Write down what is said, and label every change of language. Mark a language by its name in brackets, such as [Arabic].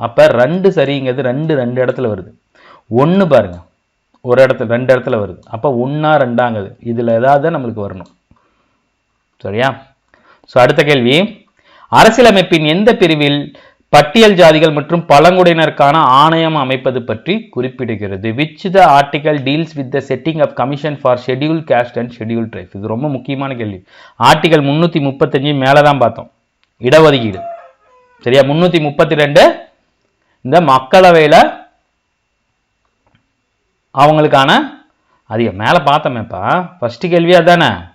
[Tamil] அப்ப 2 சரிங்கிறது 2 இடத்துல வருது. 1 பாருங்க, ஒரு இடத்துல 2 இடத்துல வருது. அப்ப 1ஆ 2ஆங்குது. இதுல ஏதாவது நம்மளுக்கு வரணும். சரியா? ஸோ அடுத்த கேள்வி, அரசியலமைப்பின் எந்த பிரிவில் பட்டியல் ஜாதிகள் மற்றும் பழங்குடியினருக்கான ஆணையம் அமைப்பது பற்றி குறிப்பிடுகிறது? [English] which the article deals with the setting of commission for scheduled caste and scheduled tribes? [Tamil] இது ரொம்ப முக்கியமான கேள்வி. ஆர்டிகல் 335 மேலதான் பார்த்தோம், இடஒதுக்கீடு. சரியா? 332 இந்த மக்களவையில அவங்களுக்கான அதிகம் மேல பார்த்தோமேப்பா. ஃபர்ஸ்ட் கேள்வி அதானே.